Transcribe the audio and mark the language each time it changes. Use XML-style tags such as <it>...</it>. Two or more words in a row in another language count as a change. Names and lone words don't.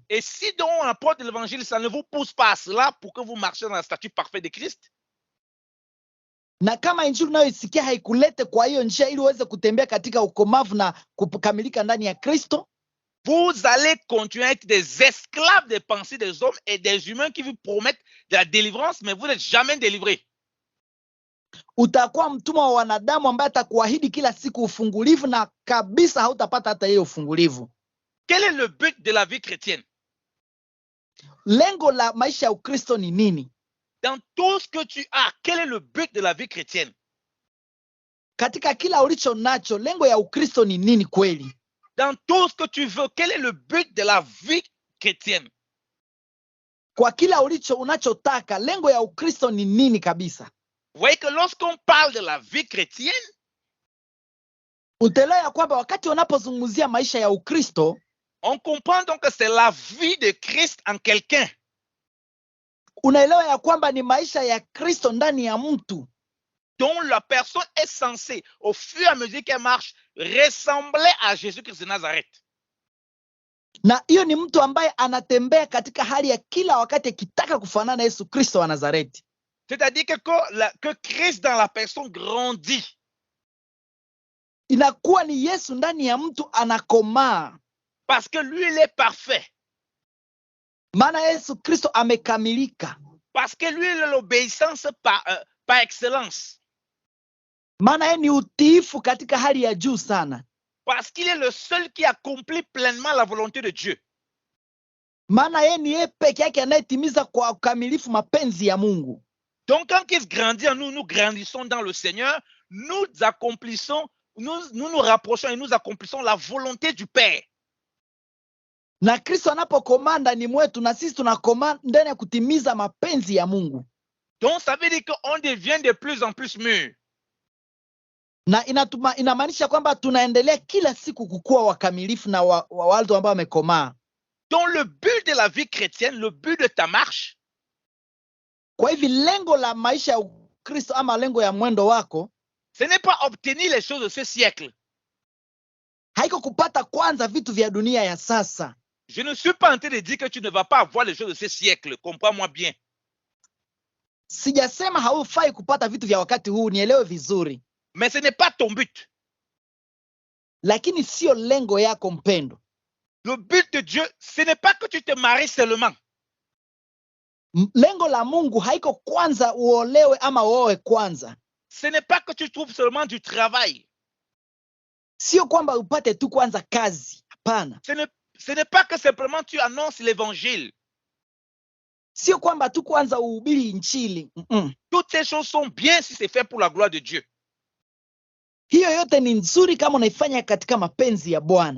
<fr>Et si donc on apporte l'évangile, ça ne vous pousse pas à cela pour que vous marchiez dans la statue parfaite de Christ.</fr> <sw>Na kama injili unayoisikia haikulete kwa hiyo njia ili uweze kutembea katika ukomavu na kukamilika ndani ya Kristo,</sw> <fr>vous allez continuer à être des esclaves des pensées des hommes et des humains qui vous promettent de la délivrance, mais vous n'êtes jamais délivrés.</fr> <sw>Utakuwa mtumwa wa wanadamu ambaye atakuahidi kila siku ufungulivu na kabisa hautapata hata hiyo ufungulivu.</sw> <fr>Quel est le but de la vie chrétienne?</fr> <sw>Lengo la maisha ya Ukristo ni nini?</sw> <fr>Dans tout ce que tu as, quel est le but de la vie chrétienne?</fr> <sw>Katika kila ulicho nacho, lengo ya Ukristo ni nini kweli?</sw> <fr>Dans tout ce que tu veux, quel est le but de la vie chrétienne?</fr> <sw>Kwa kila unachotaka, lengo ya Ukristo ni nini kabisa?</sw> <fr>Vous voyez que lorsqu'on parle de la vie chrétienne,</fr> <sw>utaelewa kwamba wakati unapozungumzia maisha ya Ukristo,</sw> <fr>on comprend donc que c'est la vie de Christ en quelqu'un.</fr> <sw>Unaelewa ya kwamba ni maisha ya Kristo ndani ya mtu.</sw> <fr>Dont la personne est censée, au fur et à mesure qu'elle marche, ressembler à Jésus-Christ de Nazareth.</fr> <sw>Na hiyo ni mtu ambaye anatembea katika hali ya kila wakati akitaka kufanana na Yesu Kristo wa Nazareti.</sw> <fr>C'est-à-dire que Christ dans la personne grandit.</fr> <sw>Inakuwa ni Yesu ndani ya mtu anakomaa.</sw> <fr>Parce que lui, il est parfait.</fr> <sw>Maana Yesu Kristo amekamilika.</sw> <fr>Parce que lui, il est l'obéissance par excellence.</fr> <sw>Maana yeye ni utiifu katika hali ya juu sana.</sw> <fr>Parce qu'il est le seul qui accomplit pleinement la volonté de Dieu.</fr> <sw>Maana yeye ni yeye peke yake anayetimiza kwa ukamilifu mapenzi ya Mungu.</sw> <fr>Donc, quand Christ grandit en nous, nous grandissons dans le Seigneur, nous accomplissons, nous rapprochons et nous accomplissons la volonté du Père.</fr> <sw>Na Kristo anapokomaa ndani mwetu na sisi tunakomaa ndani ya kutimiza mapenzi ya Mungu.</sw> <fr>Donc, ça veut dire qu'on devient de plus en plus mûr.</fr> <sw>Na inamaanisha kwamba tunaendelea kila siku kukua wakamilifu na watu ambao wamekomaa.</sw> <fr>Donc, le but de la vie chrétienne, le but de ta marche,</fr> <sw>kwa hivi lengo la maisha ya Kristo ama lengo ya mwendo wako,</sw> <fr>ce n'est pas obtenir les choses de ce siècle.</fr> <sw>Haiko kupata kwanza vitu vya dunia ya sasa.</sw> <fr>Je ne suis pas en train de dire que tu ne vas pas avoir les choses de ce siècle. Comprends-moi bien.</fr> <sw>Sijasema haufai kupata vitu vya wakati huu, nielewe vizuri.</sw> <fr>Mais ce n'est pas ton but.</fr> <sw>Lakini sio lengo yako mpendo.</sw> <fr>Le but de Dieu, ce n'est pas que tu te maries seulement.</fr> <sw>Lengo la Mungu haiko kwanza uolewe ama uoe kwanza.</sw> <fr>Ce n'est pas que tu trouves seulement du travail.</fr> <sw>Sio kwamba upate tu kwanza kazi. Hapana.</sw> <fr>Ce n'est pas que simplement tu annonces l'évangile.</fr> <sw>Sio kwamba tu kwanza uhubiri injili.</sw> <fr>Toutes ces choses sont bien si c'est fait pour la gloire de Dieu.</fr> <sw>Hiyo yote ni nzuri kama unaifanya katika mapenzi ya Bwana.</sw>